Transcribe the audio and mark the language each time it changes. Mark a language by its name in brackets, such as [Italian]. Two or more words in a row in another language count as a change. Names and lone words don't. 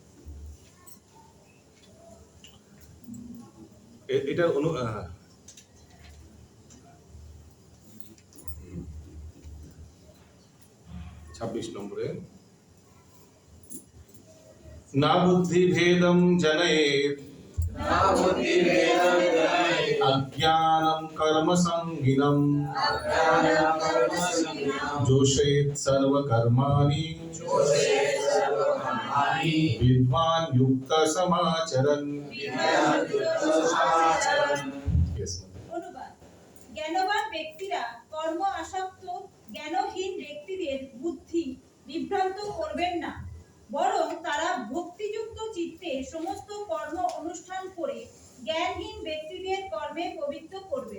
[Bangla] এটার 26 নম্বরে [Sanskrit] না বুদ্ধি ভেদম জনয়েত अज्ञानं कर्म संगिनं जोषयेत् सर्वकर्माणि विद्वान् युक्त समाचरन्। [Bangla] অনুবাদ: জ্ঞানবান ব্যক্তিরা কর্ম আসক্ত জ্ঞানহীন ব্যক্তিদের বুদ্ধি বিভ্রান্ত করবেন না, বরং তারা ভক্তিযুক্ত চিত্তে সমস্ত কর্ম অনুষ্ঠান করে জ্ঞানহীন ব্যক্তিদের কর্মে পবিত্র করবে।